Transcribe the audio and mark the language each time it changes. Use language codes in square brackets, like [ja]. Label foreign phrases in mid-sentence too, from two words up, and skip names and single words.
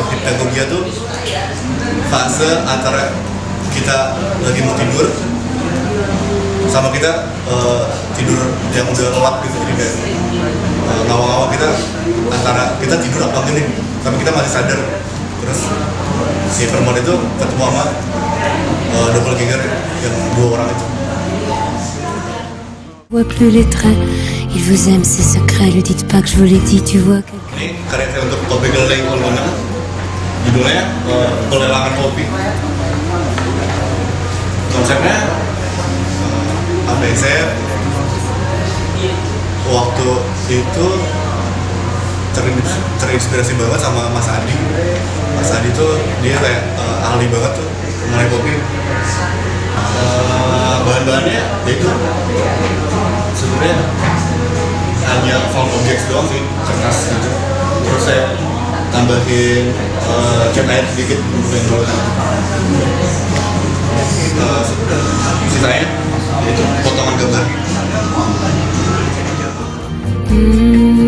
[id] Hipnagogia tuh fase antara kita lagi mau tidur sama kita tidur yang udah lelap gitu. Jadi kayak ngawang-ngawang kita antara kita tidur apa enggak nih, tapi kita masih sadar. Terus si perempuan itu ketemu sama doppelganger yang 2 orang itu. [fr] Je vois plus les traits, il vous aime ses secrets, lui dites pas que je vous l'ai dit, tu vois. [id] Ini karya saya untuk kopi kelereng Kolmena, judulnya Pelelangan Kopi. Konsepnya apa ya, saya waktu itu terinspirasi banget sama Mas Adi. Mas Adi tuh dia kayak ahli banget tuh mengenai kopi. Bahan-bahannya yaitu sebenarnya hanya [en] found objects [id] doang sih, kertas gitu. Terus saya tambahin cat air sedikit untuk yang dulu. Sisanya itu potongan gambar.